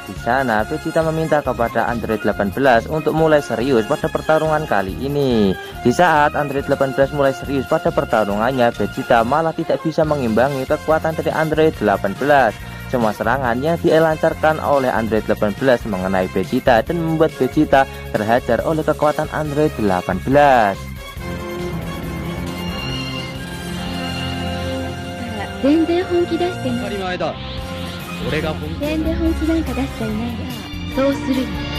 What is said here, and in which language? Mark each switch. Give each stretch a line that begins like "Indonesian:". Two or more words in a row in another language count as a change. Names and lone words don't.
Indonesian: Di sana Vegeta meminta kepada Android 18 untuk mulai serius pada pertarungan kali ini. Di saat Android 18 mulai serius pada pertarungannya, Vegeta malah tidak bisa mengimbangi kekuatan dari Android 18. Semua serangan yang dilancarkan oleh Android 18 mengenai Vegeta dan membuat Vegeta terhajar oleh kekuatan Android 18.
Japanese: 全然本気出してない。当たり前だ。俺が本気。全然本気なんか出しちゃいないわ。そうするよ。